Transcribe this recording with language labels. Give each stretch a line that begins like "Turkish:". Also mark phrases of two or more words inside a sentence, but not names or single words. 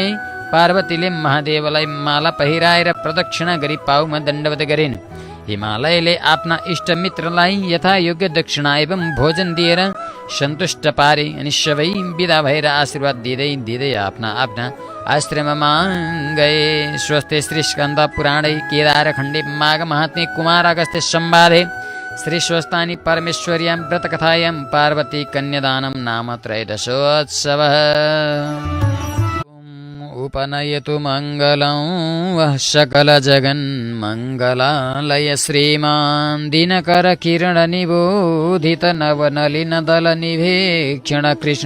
Nepali: पार्वतीले महादेवलाई माला पहिराएर प्रदक्षिणा गरी पाउमा दण्डवत गरिन्। हिमालयले आफ्ना इष्टमित्रलाई यथायोग्य दक्षिणा एवं भोजन दिएर सन्तुष्ट पारे। अनि सबै विदा भएर आशीर्वाद दिँदै दिँदै आफ्ना आफ्ना आश्रममा गए।
Sanskrit: स्वस्ति श्री स्कन्द पुराणे केदारखण्डे माघ महात्म्ये कुमार अगस्त्य संवादे श्री स्वस्थानी परमेश्वर्यां व्रतकथायां पार्वती कन्यादानं नाम त्रयोदशोत्सवः। उपनयतु मङ्गलं वः सकलजगन्मङ्गलालय श्रीमान् दिनकर किरणनिबोधित नवनलिनदलनिभीक्षण कृष्ण।